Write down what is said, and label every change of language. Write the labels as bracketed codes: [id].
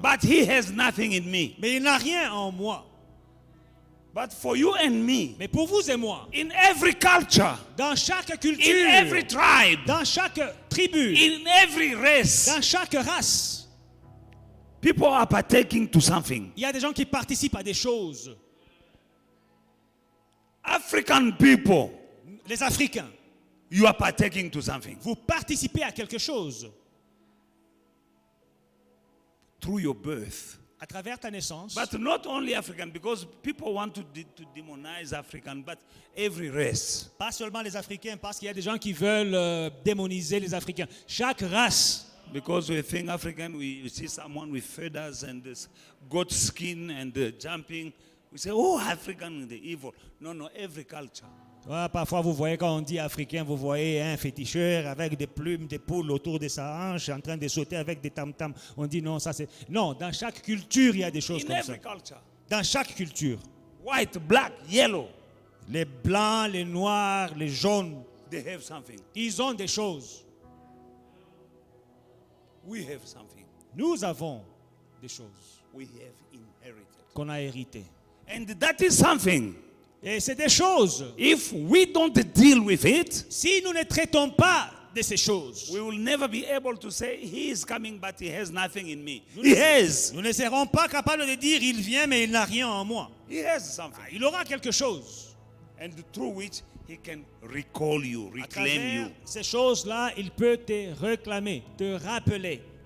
[en] but he has nothing in me. [fr] mais il n'a rien en moi. [en] But for you and me, [fr] Mais pour vous et moi, [en] in every culture, [fr] dans chaque [en] in [fr] culture, [en] every tribe, [fr] dans chaque tribu, [en] in every race, [fr] dans chaque race, [en] people are partaking to something. [fr] il y a des gens qui participent à des choses. [en] African people, [fr] Les Africains, [en] you are partaking to something [fr] vous participez à quelque chose [en] through your birth. [fr] à travers ta naissance. [en] But not only African, because people want to demonize African, but every race. [fr] Pas seulement les Africains, parce qu'il y a des gens qui veulent démoniser les Africains. Chaque race. [en] Because we think African, we see someone with feathers and this goat skin and jumping. We say, oh, African, the evil. No, every culture. [fr] Ouais, parfois, vous voyez, quand on dit Africain, vous voyez un féticheur avec des plumes, des poules autour de sa hanche, en train de sauter avec des tam-tams. On dit non, ça c'est... Non, dans chaque culture, il y a des choses [en] In [fr] comme ça. [en] every culture. [fr] Dans chaque culture. [en] White, black, yellow. [fr] Les blancs, les noirs, les jaunes, [en] They have something. [fr] ils ont des choses. [en] We have something. [fr] Nous avons des choses [en] We have inherited. [fr] qu'on a héritées. [en] And that is something. [fr] Et c'est des choses. [en] If we don't deal with it, [fr] Si nous ne traitons pas de ces choses, [en] we will never be able to say, he is coming, but he has nothing in me. He has. [fr] nous ne serons pas capables de dire il vient mais il n'a rien en moi. [en] He has something. [fr] Il aura quelque chose. [en] And through which he can recall you, [fr] À [en] reclaim [fr] travers [en] you. [fr] ces choses-là, il peut te réclamer, te rappeler.